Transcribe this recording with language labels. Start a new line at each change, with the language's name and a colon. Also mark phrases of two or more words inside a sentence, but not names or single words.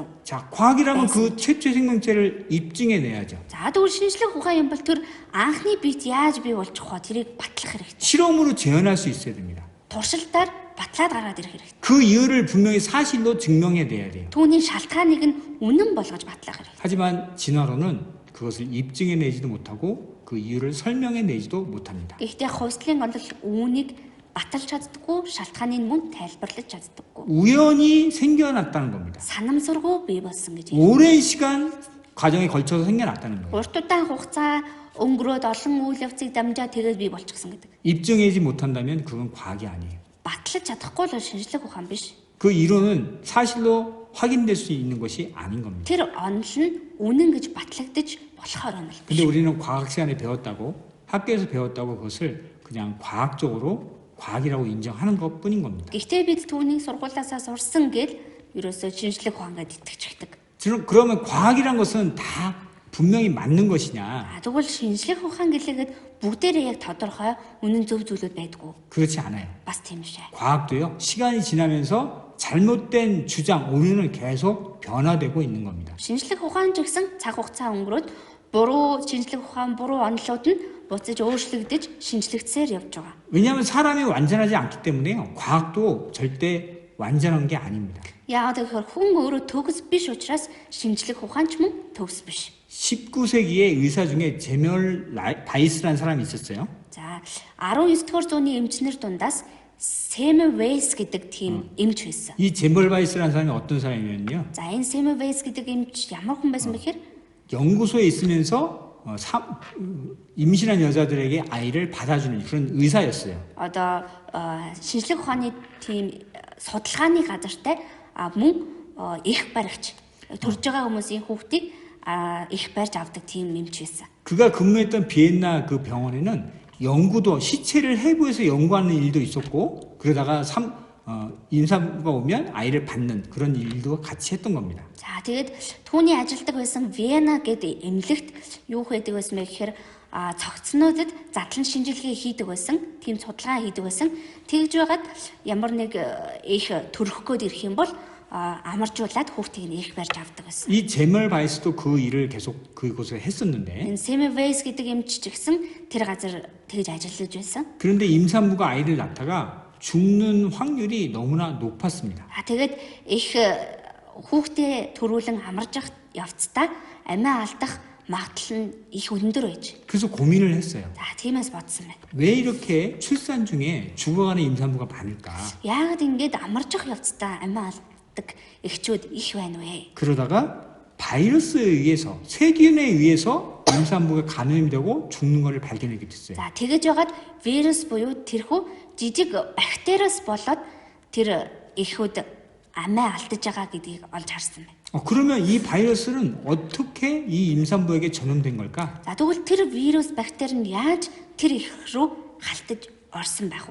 Korean: 자, 과학이라면 그 최초의 생명체를 입증해내야죠.
Mongolian: За тэгвэл шинжлэх ухаан юм бол тэр анхны биет яаж бий болж байгаа тэрийг батлах хэрэгтэй.
Korean: 실험으로 재현할 수 있어야 됩니다.
Mongolian: Туршилтаар батлаад гаргаад ирэх хэрэгтэй.
Korean: 그 이유를 분명히 사실로 증명해내야 돼요.
Mongolian: Түүний шалтгааныг нь үнэн болгож батлах хэрэгтэй.
Korean: 하지만 진화론은 그것을 입증해내지도 못하고 그 이유를 설명해내지도 못합니다.
Mongolian: Гэхдээ хувьслын онол үүнийг баталж чаддаггүй, шалтгааныг мөн тайлбарлаж чаддаггүй.
Korean: 우연히 생겨났다는 겁니다.
Mongolian: Санамсаргүй бий болсон гэж.
Korean: 오랜 시간 과정에 걸쳐서 생겨났다는 거예요.
Mongolian: Урт удаан хугацаа өнгөрөөд олон үйл явцыг дамжаад тэгээд бий болчихсон гэдэг.
Korean: 입증하지 못한다면 그건 과학이 아니에요.
Mongolian: Батлаж чадахгүй л шинжлэх ухаан биш.
Korean: 그 이론은 사실로 확인될 수 있는 것이 아닌 겁니다.
Mongolian: Тэр онол нь үнэн гэж батлагдаж болохоор онол.
Korean: 근데 우리는 과학 시간에 배웠다고 학교에서 배웠다고 그것을 그냥 과학적으로 과학이라고 인정하는 것뿐인 겁니다.
Mongolian: Гэхдээ бид түүнийг сургуулиасаа сурсан гэж ерөөсөө шинжлэх ухаангаад итгэж байдаг.
Korean: 그러면 과학이란 것은 다 분명히 맞는 것이냐?
Mongolian: Тэгвэл шинжлэх ухаан гэлээгээд бүгдээрээ яг тодорхой үнэн зөв зүйлүүд байдгүй.
Korean: 그렇지 않아요.
Mongolian: Бас тийм шээ.
Korean: 과학도요. 시간이 지나면서 잘못된 주장, 오류는 계속 변화되고 있는 겁니다.
Mongolian: Шинжлэх ухаан ч гэсэн цаг хугацаа өнгөрөөд буруу шинжлэх ухаан, буруу онолууд нь буцаж өөрчлөгдөж шинжлэгдсээр явж байгаа.
Korean: 왜냐하면 사람이 완전하지 않기 때문에요. 과학도 절대 완전한 게 아닙니다.
Mongolian: Яагаад гэхээр хүн өөрөө төгс биш учраас шинжлэх ухаанч мөн төгс биш.
Korean: 19세기에 의사 중에 제멀 바이스라는 사람이 있었어요.
Mongolian: За 19-р зууны эмчнэр дундаас Semmelweis гэдэг тийм эмч байсан.
Korean: 이 제멀 바이스라는 사람이 어떤 사람이었냐면요.
Mongolian: За энэ Semmelweis гэдэг эмч ямар хүн байсан бэ гэхээр
Korean: 연구소에 있으면서 임신한 여자들에게 아이를 받아주는 그런 의사였어요.
Mongolian: Одоо шинжлэх ухааны тийм судалгааны газартай мөн их баригч төрж байгаа хүмүүсийн хүүхдийг их барьж авдаг тийм эмч байсан.
Korean: 그가 근무했던 비엔나 그 병원에는 연구도 시체를 해부해서 연구하는 일도 있었고 그러다가 임산부가 오면 아이를 받는 그런 일도 같이 했던 겁니다.
Mongolian: За тэгээд түүний ажилдаг байсан Вена гэдэг эмнэлэгт юу хийдэг байсан бэ гэхээр цогцнуудад задлан шинжилгээ хийдэг байсан, тийм судалгаа хийдэг байсан. Тэгж байгаад ямар нэг их төрөх гээд ирэх юм бол амаржуулаад хүүхдийг нь их барьж авдаг байсан.
Korean: 이 제멀 바이스도 그 일을 계속 그곳에 했었는데
Mongolian: Энэ Semmelweis гэдэг эмч ч гэсэн тэр газар тэгж ажиллаж байсан.
Korean: 그런데 임산부가 아이를 낳다가 죽는 확률이 너무나 높았습니다.
Mongolian: Тэгээд их хүүхдээ төрүүлэн амарж явцдаа амиа алдах магадлал нь их өндөр байж.
Korean: 그래서 고민을 했어요.
Mongolian: За тиймээс бодсон байна.
Korean: 왜 이렇게 출산 중에 죽어가는 임산부가 많을까?
Mongolian: Яагаад ингэж амарж явцдаа амиа алддаг эхчүүд их байна вэ?
Korean: 그러다가 바이러스에 의해서 세균에 의해서 임산부가 감염이 되고 죽는 것을 발견하게 됐어요.
Mongolian: За тэгэж байгаад вирус буюу тэрхүү жижиг бактериас болоод тэр эхүүд амиа алдаж байгаа гэдгийг олж харсан байна.
Korean: 그러면 이 바이러스는 어떻게 이 임산부에게 전염된 걸까?
Mongolian: За тэгвэл тэр вирус бактери нь яаж тэр их рүү халтаж орсон байх вэ?